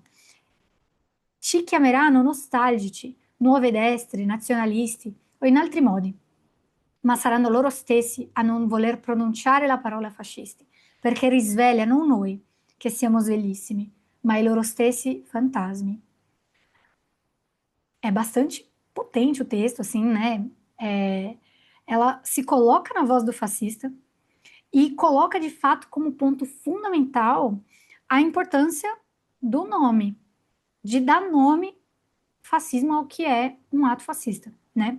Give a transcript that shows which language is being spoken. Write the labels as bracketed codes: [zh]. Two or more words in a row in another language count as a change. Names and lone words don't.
[it] Ci chiameranno nostalgici, nuove destre, nazionalisti o in altri modi, ma saranno loro stessi a non voler pronunciare la parola fascisti, perché risveglia non noi, che siamo sveglissimi, ma i loro stessi fantasmi. [pt] É bastante potente o texto, assim, né? Ela se coloca na voz do fascista e coloca de fato como ponto fundamental a importância do nome, de dar nome fascismo ao que é um ato fascista, né?